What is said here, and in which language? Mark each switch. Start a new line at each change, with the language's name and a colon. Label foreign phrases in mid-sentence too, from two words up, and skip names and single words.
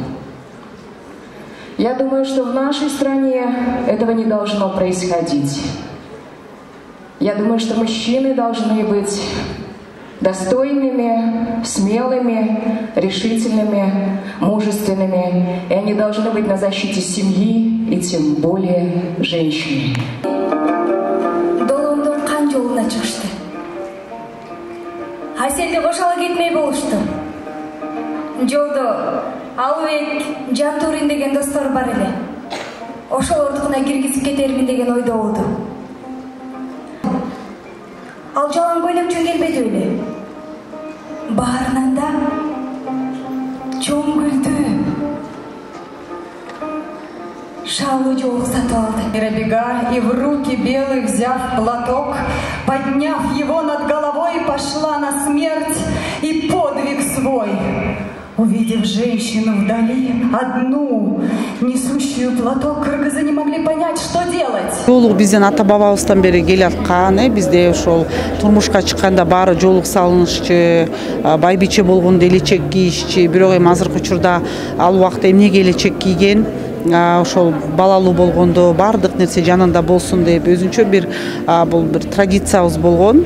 Russian: Я думаю, что в нашей стране этого не должно происходить. Я думаю, что мужчины должны быть достойными, смелыми, решительными, мужественными. И они должны быть на защите семьи и тем более женщины.
Kyrgyz: Долондон қан жолуна чыгышты. Аселде кошало кетмей болушту. Жолдо Алыбек, Жантурин деген достор бар эле. Ошолордукуна киргизип кетермин деген ойдо болду. Ал жалаң көйлөкчө келбеди эле. Баарынан да чоң күлдү. Шалы жолук сатып алды.
Russian: Бега и в руки белый, взяв платок, подняв его над головой, пошла на смерть и подвиг свой. Увидев женщину вдали, одну, несущую платок, кыргызы не могли понять, что делать.
Kyrgyz: Жолук бизден ата бабабыздан бери келаткан, бизде ошол турмушка чыкканда баары жолук салынышчы, байбиче болгондо элечек кийишчи, бирок эми азыркы учурда ал убакта эмнеге элечек кийген? Ошол балалуу болгондо баардык нерсе жанында болсун деп өзүнчө бир бул бир традициябыз болгон.